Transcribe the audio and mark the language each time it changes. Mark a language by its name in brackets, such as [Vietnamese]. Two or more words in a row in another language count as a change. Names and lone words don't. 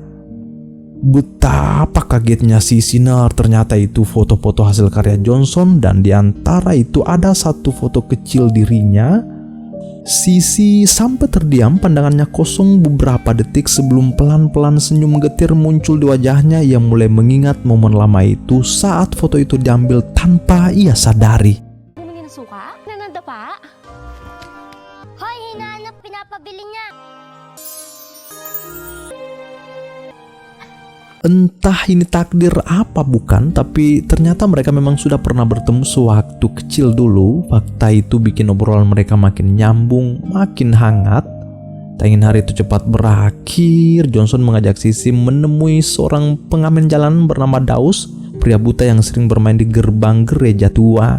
[Indonesian] Betapa kagetnya si Sinar, ternyata itu foto-foto hasil karya Johnson dan di antara itu ada satu foto kecil dirinya. Sisi sampai terdiam, pandangannya kosong beberapa detik sebelum pelan-pelan senyum getir muncul di wajahnya. Ia mulai mengingat momen lama itu saat foto itu diambil tanpa ia sadari. [Filipino] Bumili ng suka? Nananda pa? Hoy, hinahanap pinapabili niya. [Indonesian] Entah ini takdir apa bukan, tapi ternyata mereka memang sudah pernah bertemu sewaktu kecil dulu. Fakta itu bikin obrolan mereka makin nyambung, makin hangat. Tak ingin hari itu cepat berakhir, Johnson mengajak Sisi menemui seorang pengamen jalan bernama Daus, pria buta yang sering bermain di gerbang gereja tua.